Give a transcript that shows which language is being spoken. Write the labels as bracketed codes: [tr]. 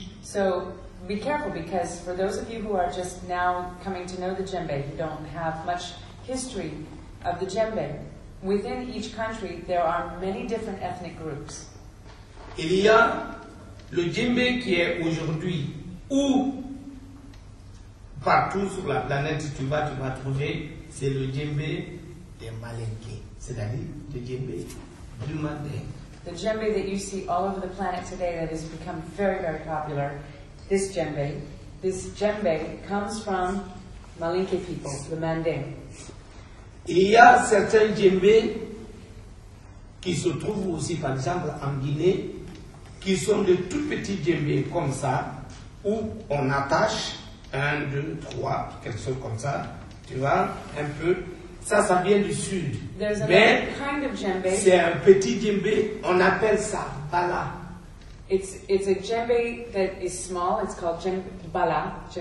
[en] So be careful, because for those of you who are just now coming to know the Djembe, who don't have much history of the Djembe, within each country there are many different ethnic groups. [fr] Il y a le Djembe qui est aujourd'hui, où partout sur la planète tu vas trouver, c'est le Djembe des Malinké, c'est-à-dire le Djembe du Manding. [en] The Djembe that you see all over the planet today that has become very, very popular, this Djembe comes from Malinke people, the Manding. [fr] Il y a certains Djembe qui se trouvent aussi, par exemple, en Guinée, qui sont de tout petits Djembe comme ça, où on attache 1, 2, 3, quelque chose comme ça, tu vois, un peu. Ça vient du sud. Mais [en] kind of Djembe. [fr] C'est un petit Djembe, on appelle ça bala. [en] It's a Djembe that is small. It's called Djembe bala.